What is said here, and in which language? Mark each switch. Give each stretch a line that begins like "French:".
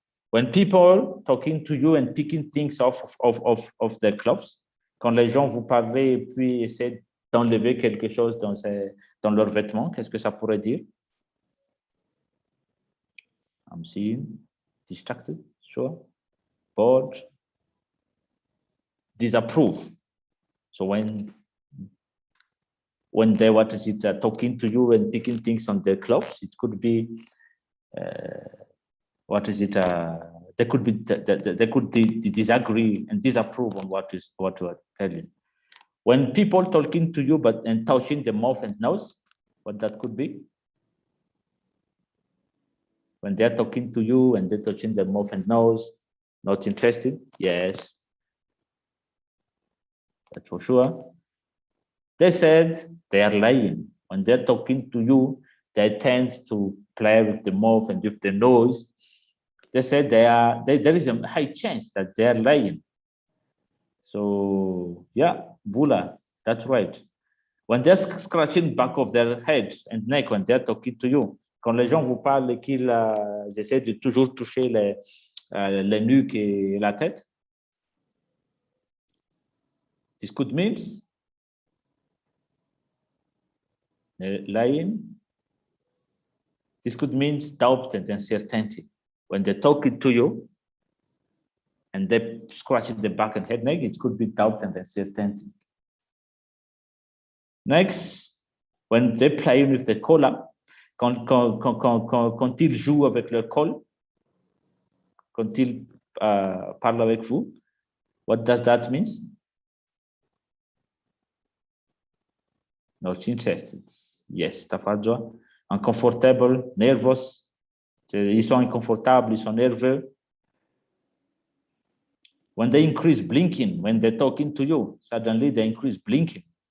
English: When people talking to you and picking things off of their clothes,
French: quand les gens vous parlez et puis essaient d'enlever quelque chose dans leurs vêtements, qu'est-ce que ça pourrait dire?
English: I'm seeing distracted, sure. Bored, disapprove. So when they, what is it, talking to you and picking things on their clothes, it could be, what is it, they could disagree and disapprove on what you are telling. When people talking to you and touching the mouth and nose, what that could be? When they're talking to you and they're touching their mouth and nose, not interested? Yes. That's for sure. They said they are lying. When they're talking to you, they tend to play with the mouth and with the nose. They said there is a high chance that they are lying. So yeah, Bula, that's right. When they're scratching back of their head and neck when they're talking to you,
French: Quand les gens vous parlent et qu'ils essaient de toujours toucher les nuques et la tête.
English: This could mean lying. This could mean doubt and uncertainty. When they're talking to you and they scratch the back and head neck, it could be doubt and uncertainty. Next, when they play with the collar,
French: quand ils jouent avec le col, quand ils parlent avec vous,
English: what does that mean? Not interested. Yes, Tafadjoa. Uncomfortable, nervous.
French: Ils sont inconfortables, ils sont nerveux.
English: When they increase blinking, when they're talking to you, suddenly they increase blinking.